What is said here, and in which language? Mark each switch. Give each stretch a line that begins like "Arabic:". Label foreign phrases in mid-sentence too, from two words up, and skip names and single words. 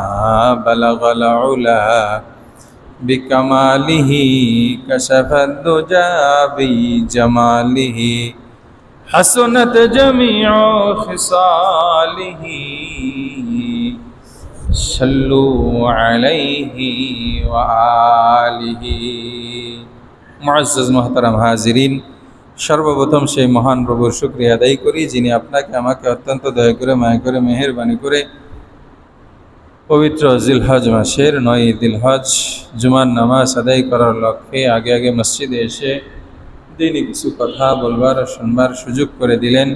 Arabic: بلغ العلا بکمالہ کشف الدجى بجمالہ، حسنت جمیع خصالہ. صلو علیہ وآلہ.
Urdu: معزز محترم حاضرین،
Bangla: সর্বপ্রথম সেই মহান প্রভুর শুকরিয়া আদায় করি, যিনি আপনাকে আমাকে অত্যন্ত দয়া করে, মায়া করে, মেহেরবানি করে পবিত্র জিলহজ মাসের 9 দিলহজ জুমার নামাজ আদায় করার লক্ষ্যে আগে আগে মসজিদে এসে দিনই কিছু কথা বলবার ও শুনবার সুযোগ করে দিলেন।